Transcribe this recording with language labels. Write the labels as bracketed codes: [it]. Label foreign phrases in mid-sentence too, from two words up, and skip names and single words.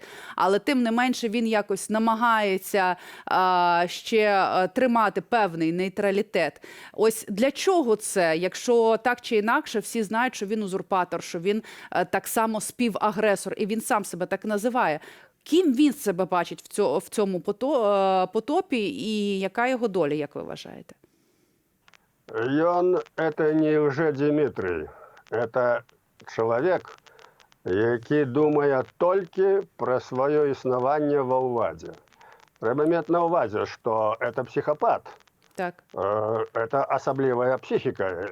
[uk] Але тим не менше він якось намагається ще тримати певний нейтралітет. Ось для чого це, якщо так чи інакше всі знають, що він узурпатор, що він так само співагресор, і він сам себе так називає. Ким він себе бачить в цьому потопі і яка його доля, як ви вважаєте? [be] Ён [ru] это не Лжедмитрий, это [be] чалавек, які думае толькі пра сваё існаванне ва ўладзе. Трэба мець на ўвазе, што [ru] это психопат. [be] Так. Это асаблівая психіка.